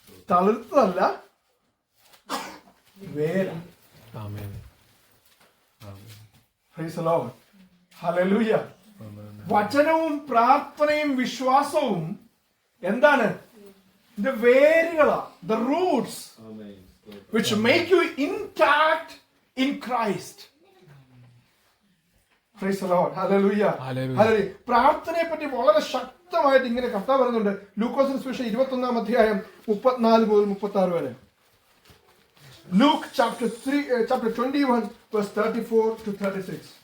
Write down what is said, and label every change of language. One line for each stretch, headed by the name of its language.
Malayalam: തളിർത്തല്ല, വേര.
English: Praise the Lord. Hallelujah.
Malayalam: വചനവും പ്രാർത്ഥനയും വിശ്വാസവും എന്താണ്? ഇത് വേരുകളാ,
English: the roots which make you intact in Christ. Praise the Lord. Hallelujah. Hallelujah.
Malayalam: പ്രാർത്ഥനയെ പറ്റി വളരെ ശക്തമായിട്ട് ഇങ്ങനെ കർത്താവ് പറയുന്നുണ്ട്. ലൂക്കോസിന്റെ സുവിശേഷം 21-ാം അധ്യായം 34 മുതൽ 36 വരെ.
English: Luke chapter 21 verse 34-36.